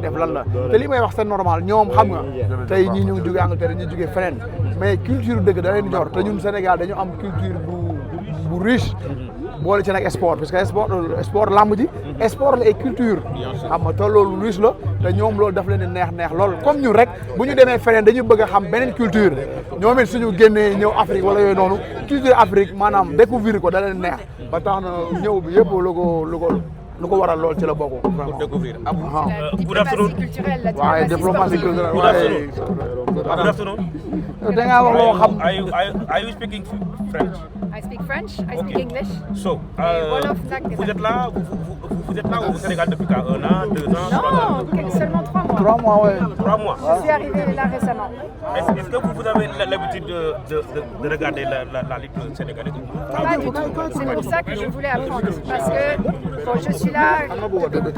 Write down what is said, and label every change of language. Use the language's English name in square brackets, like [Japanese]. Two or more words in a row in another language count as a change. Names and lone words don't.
[Wolof] def lan la te li may wax [French] c'est normal [Wolof] ñoom xam nga tey ñii ñu ngi jógee Angleterre ñi jógee feneen mais culture dëkk da leen ñor te ñun Sénégal dañu am culture bu riche boole ci nag sport [French] parce que [Wolof] sport lamb ji sport la et culture xam nga te loolu riche la te ñoom loolu daf leen di neex loolu comme ñun rek bu ñu demee feneen dañu bëgg a xam beneen culture ñoom it suñu génnee ñëw Afrique wala yooyu noonu culture Afrique maanaam découvrir ko da leen neex ba tax na ñëw bi yëpp lu ko waral lool ci la bokk pour découvrir. [French] Diplomatie culturelle, la [Wolof] waaye [French] diplomatie diplomatie sportive. culturelle [English] Good afternoon. [Wolof] da ngaa wax loo xam [English] Are you speaking French? I speak French, I speak English. So, [Wolof] Wolof nag. [French] vous êtes là au Sénégal depuis quoi? 1 an, 2 ans, 3 ans? Non, seulement 3 mois. 3 mois ouais 3 mois. Je suis arrivée là récemment. Est-ce que vous avez l'habitude de regarder la Ligue sénégalaise? Pas du tout. C'est pour ça que je voulais apprendre. Parce que bon, je suis là depuis peu de